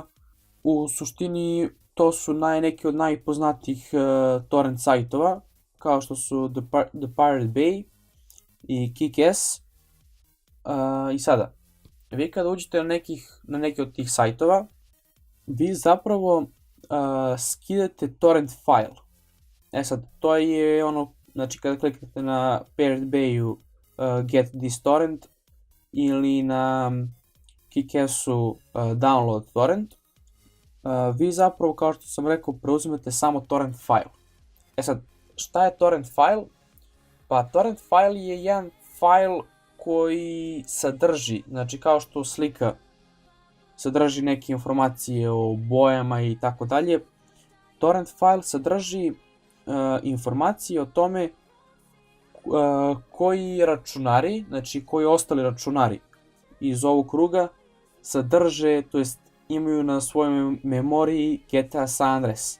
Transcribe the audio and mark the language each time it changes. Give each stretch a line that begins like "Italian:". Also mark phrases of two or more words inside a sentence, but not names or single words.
Serbian: U suštini to su neki od najpoznatijih torrent sajtova, kao što su The Pirate Bay i Kick-Ass. I sada, vi kada uđete na neki od tih sajtova, vi zapravo skidate torrent file. Sad, to je ono, znači kada kliknete na Pirate Bayu
English: get this torrent
Serbian: ili na Kick-Assu
English: download torrent,
Serbian: vi zapravo, kao što sam rekao, preuzimate samo torrent file. Sad, šta je torrent file? Pa torrent file je jedan file koji sadrži, znači kao što slika sadrži neke informacije o bojama i tako dalje, torrent file sadrži informacije o tome koji računari, znači koji ostali računari iz ovog kruga sadrže, to jest imaju na svojoj memoriji GTA San Andreas.